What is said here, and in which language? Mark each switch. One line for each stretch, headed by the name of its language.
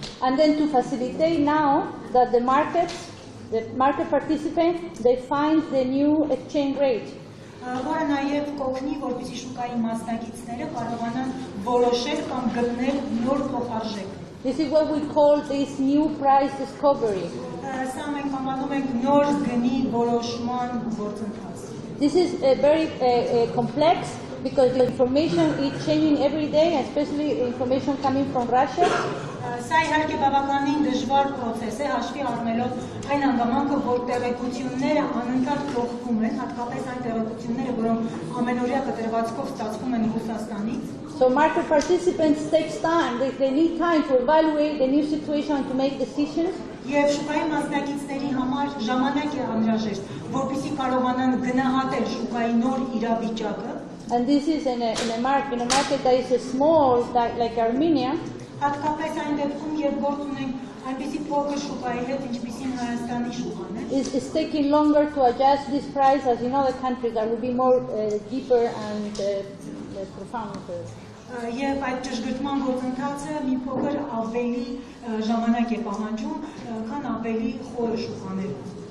English: And then to facilitate now that the market participants, they find the new exchange rate.
Armenian: Որը նաև կօգնի, որպեսզի շուկայի մասնակիցները կարողանան որոշել կամ գտնել նոր փոխարժեք։
English: This is what we call this new price discovery.
Armenian: Սա մենք անվանում ենք նոր գնի որոշման գործընթաց։
English: This is a very complex because the information is changing every day, especially information coming from Russia.
Armenian: Սա իհարկե բավականին դժվար process է, հաշվի առնելով այն հանգամանքը, որ տեղեկությունները անընդհատ փոխվում են, հատկապես այն տեղեկությունները, որոնք ամենօրյա կտրվածքով ստացվում են Ռուսաստանից։
English: So market participants takes time. They need time to evaluate the new situation and to make decisions.
Armenian: Եվ շուկայի մասնակիցների համար ժամանակ է անհրաժեշտ, որպեսզի կարողանան գնահատել շուկայի նոր իրավիճակը։
English: And this is in a market that is small, like Armenia.
Armenian: Հատկապես այն դեպքում, երբ գործ ունենք այնպիսի փոքր շուկայի հետ, ինչպիսին Հայաստանի շուկան է։
English: It's taking longer to adjust this price as in other countries that will be more deeper and profound.
Armenian: Եվ այդ ճշգրտման գործընթացը մի փոքր ավելի ժամանակ է պահանջում, քան ավելի խորը շուկաներում։